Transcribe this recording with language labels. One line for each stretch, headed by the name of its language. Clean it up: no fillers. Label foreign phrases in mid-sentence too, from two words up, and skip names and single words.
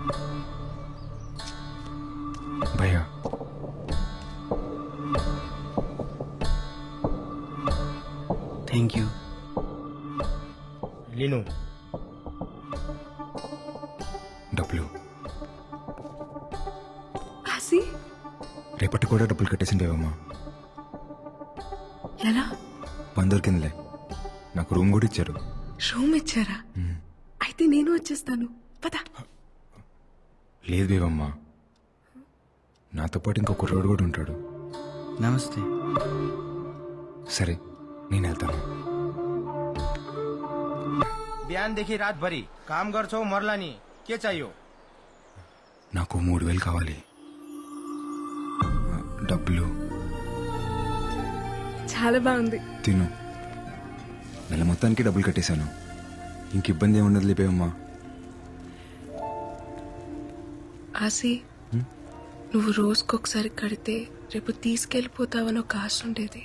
Hindi: भैया
English: thank you. लीनो
Telugu: డబ్బులు. ఆసి రేపటి కూడా డబ్బులు కట్టేసింది ఏవమ్మా. ఎలా? పని దొరికిందిలే, నాకు రూమ్ కూడా ఇచ్చారు. రూమ్ ఇచ్చారా? అయితే నేను వచ్చేస్తాను, పద. లేదు దేవమ్మా, నాతో పాటు ఇంకో కుర్రోడు కూడా ఉంటాడు. నమస్తే. సరే నేను వెళ్తాను.
Nepali: बिहानदेखि रातभरि काम गर्छौ मर्ला नि, के चाहियो?
Telugu: నాకు 3000 కావాలి. డబ్బులు. చాలా బాగుంది. తిను. నెల మొత్తానికి డబ్బులు కట్టేశాను, ఇంక ఇబ్బంది ఏముండదు లేపేవమ్మా. ఆసి నువ్వు రోజుకొకసారి కడితే రేపు తీసుకెళ్ళిపోతావని ఒక ఆశ ఉండేది.